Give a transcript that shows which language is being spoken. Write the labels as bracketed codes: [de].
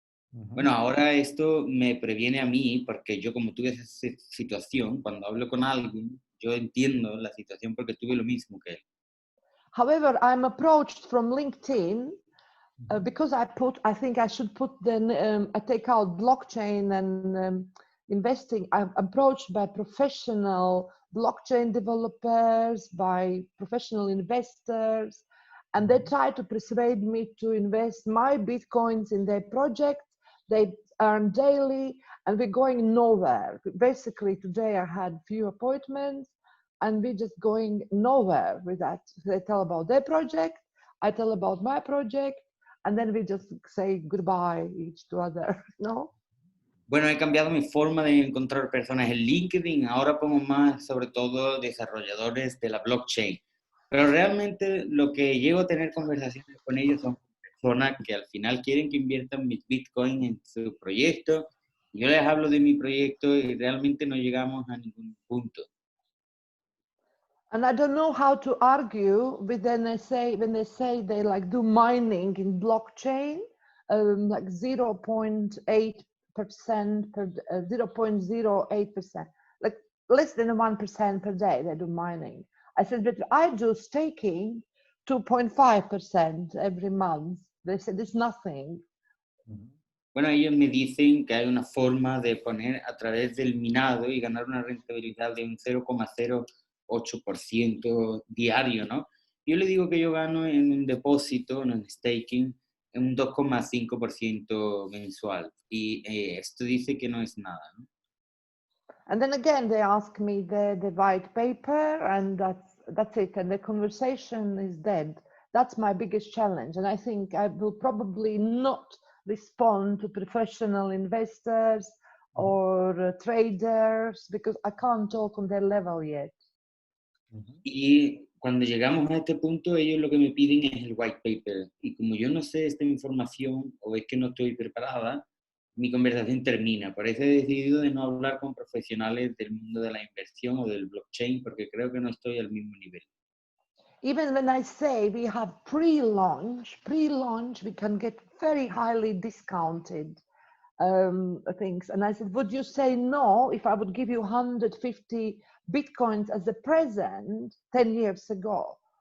[es] Bueno, ahora esto me previene a mí porque yo como tuve esa situación, cuando hablo con alguien, yo entiendo la situación porque tuve lo mismo que él. [en] However, I'm approached from LinkedIn because I think I should put I take out blockchain and investing. I'm approached by professional blockchain developers, by professional investors, and they try to persuade me to invest my Bitcoins in their project. They earn daily and we're going nowhere. Basically, today I had few appointments and we're just going nowhere with that. They tell about their project, I tell about my project, and then we just say goodbye each to other, ¿no? [es] Bueno, he cambiado mi forma de encontrar personas en LinkedIn. Ahora pongo más, sobre todo, desarrolladores de la blockchain. Pero realmente lo que llego a tener conversaciones con ellos son personas que al final quieren que inviertan mis Bitcoin en su proyecto. Yo les hablo de mi proyecto y realmente no llegamos a ningún punto. [en] And I don't know how to argue with when they say they like do mining in blockchain, like 0.8%, 0.08%. Like less than 1% per day they do mining. I said, but I do staking 2.5% every month. They said it's nothing. [es] Bueno, ellos me dicen que hay una forma de poner a través del minado y ganar una rentabilidad de un 0,08% diario, ¿no? Yo le digo que yo gano en un depósito, en un staking, en un 2,5% mensual. Y esto dice que no es nada, ¿no? [en] And then again, they ask me the white paper, and that's it. And the conversation is dead. That's my biggest challenge. And I think I will probably not respond to professional investors or traders because I can't talk on their level yet. [es] Y cuando llegamos a este punto, ellos lo que me piden es el white paper. Y como yo no sé esta información o es que no estoy preparada, mi conversación termina. Por eso he decidido de no hablar con profesionales del mundo de la inversión o del blockchain, porque creo que no estoy al mismo nivel. [en] Even when I say we have pre-launch, we can get very highly discounted things. And I said, would you say no if I would give you 150 Bitcoins as a present 10 years ago?